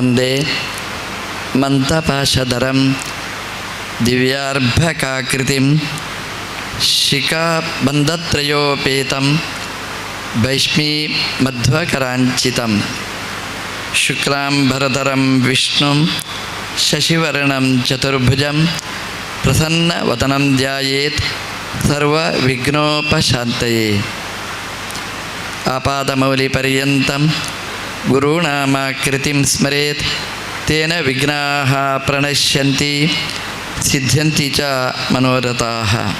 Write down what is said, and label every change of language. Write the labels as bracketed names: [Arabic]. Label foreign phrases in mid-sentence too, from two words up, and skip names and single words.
[Sanskrit] ಒಂದೇ ಮಂತಪಾಶಧರಂ ದಿವ್ಯಾರ್ಭಕಾಕೃತಿಂ ಶಿಖಾಬಂಧತ್ರಯೋಪೇತಂ ಭೈಷ್ಮೀ ಮಧ್ವಕರಾಂಚಿತಂ ಶುಕ್ಲಾಂಬರಧರಂ ವಿಷ್ಣುಂ ಶಶಿವರ್ಣಂ ಚತುರ್ಭುಜಂ ಪ್ರಸನ್ನವದನಂ ಧ್ಯಾಯೇತ್ ಸರ್ವವಿಘ್ನೋಪಶಾಂತಯೇ. ಆಪಾದಮೌಲಿಪರ್ಯಂತಂ ಗುರುನಾಮಾಕೃತಿಂ ಸ್ಮರೇತ್ ತೇನ ವಿಘ್ನಾಃ ಪ್ರಣಶ್ಯಂತಿ ಸಿದ್ಧ್ಯಂತಿ ಚ ಮನೋರಥಾಃ.